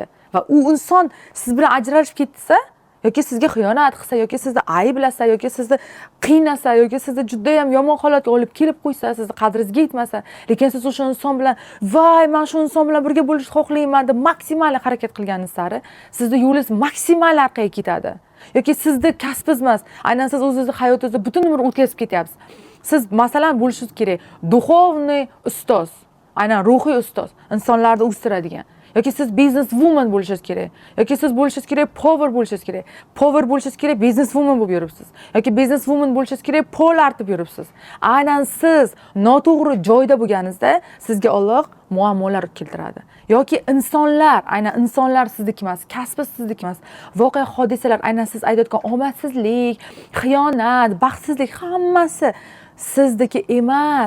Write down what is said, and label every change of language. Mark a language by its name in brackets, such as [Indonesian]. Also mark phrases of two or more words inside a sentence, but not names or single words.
[Uzbek] Va u inson siz bilan ajralishib ketsa, yoki sizga xiyonat qilsa, yoki sizni ayblasa, yoki sizni qiynasa, yoki sizni juda ham yomon holatga olib kelib qo'ysa, sizni qadringizga yetmasa, lekin siz o'sha inson bilan, "Voy, men shu inson bilan birga bo'lishni xohlayman" deb maksimal harakat qilganingiz sari, sizni yo'lingiz maksimal orqaga ketadi. Yoki sizni kasbingiz emas, aynan siz o'zingizni hayotingizni butun umr o'tkazib ketyapsiz. Siz masalan bo'lishingiz kerak, duxovniy ustoz, aynan ruhiy ustoz, insonlarni o'stiradigan. Yoki siz [English] business woman [Uzbek] bo'lishingiz kerak. Yoki siz bo'lishingiz kerak, power bo'lishingiz kerak. Power bo'lishingiz kerak, [English] business woman [Uzbek] bo'lib yuribsiz. Yoki [English] business woman [Uzbek] bo'lishingiz kerak, pol artib yuribsiz. Aynan siz noto'g'ri joyda bo'lganingizda sizga Alloh muammolar keltiradi. Yoki insonlar, aynan insonlar sizniki emas, kasbingiz sizniki emas. Voqea hodisalar, aynan siz aytayotgan omadsizlik, xiyonat, baxtsizlik hammasi sizniki emas.